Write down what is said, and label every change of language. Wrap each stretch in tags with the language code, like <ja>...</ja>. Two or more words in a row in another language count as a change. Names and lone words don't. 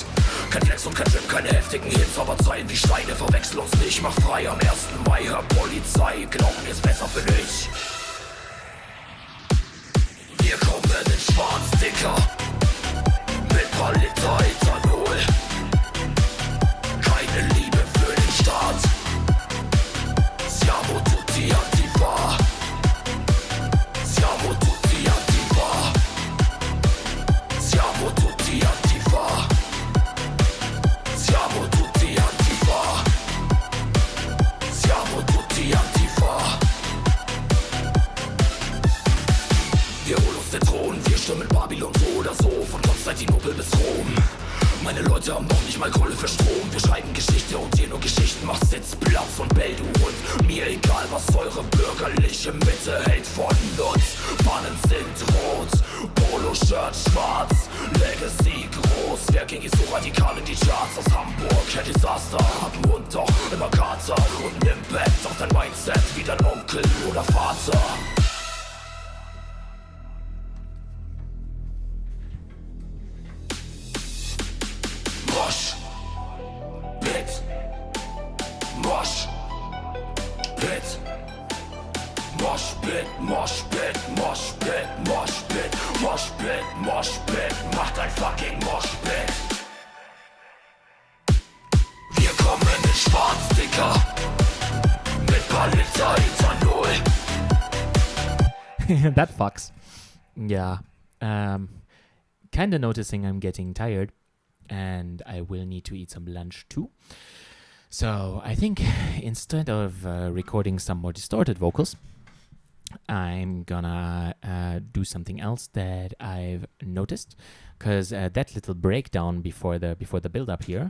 <de>Kein Flex und kein Trip, keine heftigen Hits, aber Zeilen wie Steine, verwechsel uns nicht, mach frei am 1. Mai, Herr Polizei, glaub mir, ist besser für dich. Wir kommen in schwarz, Dicker, mit paar Liter Ethanol. Keine Liebe für den Staat.</de> <it>Siamo tutti Antifa. Siamo tutti Antifa. Siamo tutti Antifa. Siamo tutti Antifa. Siamo tutti Antifa.</it> <de>Wir holen uns den Thron, wir stürmen Babylon so oder so, von Konstantinopel bis Rom. Meine Leute haben noch nicht mal Kohle für Strom. Wir schreiben Geschichte und ihr nur Geschichten, macht Sitzplatz und Bell, du Hund. Mir egal, was eure bürgerliche Mitte hält von uns. Fahnen sind rot, Polo-Shirt schwarz, Legacy groß. Wer ging hier so radikal in die Charts? Aus Hamburg, Herr Desaster, hat Mund doch immer Kater und ein Impact auf dein Mindset wie dein Onkel Onkel oder Vater.</de> <en>Mosh Pit, Mosh Pit, Mosh Pit, Mosh Pit, Mosh Pit, Mosh Pit, Mosh Pit, Mosh Pit,</en> <de>macht ein</de> <en>fucking Mosh Pit.</en> <de>Wir kommen in schwarz, Dicker, mit Palizza Ethanol.</de> <en>That fucks. Yeah. Kinda noticing I'm getting tired, and I will need to eat some lunch too. So I think instead of recording some more distorted vocals, I'm gonna do something else that I've noticed, because that little breakdown before the build up here.</en>